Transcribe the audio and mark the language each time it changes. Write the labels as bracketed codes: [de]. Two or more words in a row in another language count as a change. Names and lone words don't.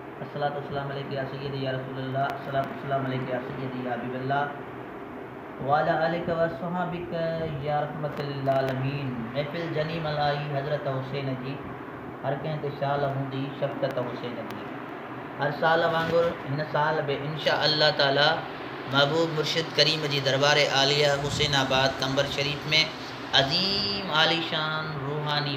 [ar] الصلاة والسلام عليك يا سيدي يا رسول الله، الصلاة والسلام عليك يا سيدي يا حبيب الله وعلى آلك وصحابك يا رحمة للعالمين. [sd] महफिल जनी मलाई हज़रत हुसैन जी, हर कंहिं ते शाल हूंदी शफ़क़त हुसैन जी। हर साल वांगुरु हिन साल बि [ar] إن شاء الله تعالى [sd] महबूब मुर्शिद करीम जी दरबार आलिया हुसैनाबाद कंबर शरीफ में अज़ीम आलीशान रूहानी